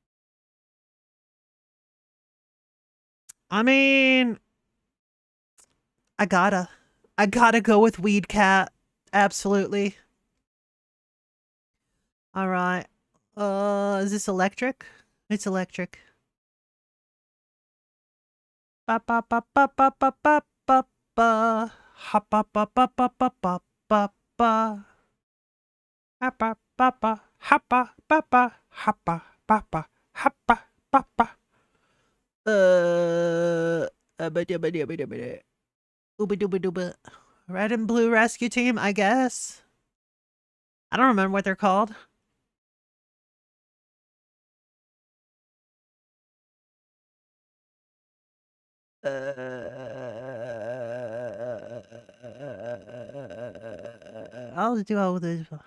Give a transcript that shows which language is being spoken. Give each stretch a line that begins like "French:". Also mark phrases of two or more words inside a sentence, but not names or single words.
English: I mean, I gotta go with Weed Cat. Absolutely. Alright. Is this electric? It's electric. Ba ba ba ba ba ba ba ba ba. Ha ba ba ba ba ba ba ba ba. Ha ba ba ba. Ha ba ba ba. Ha ba ba ba. Ha ba ba ba. Red and Blue Rescue Team, I guess. I don't remember what they're called. I'll do all this.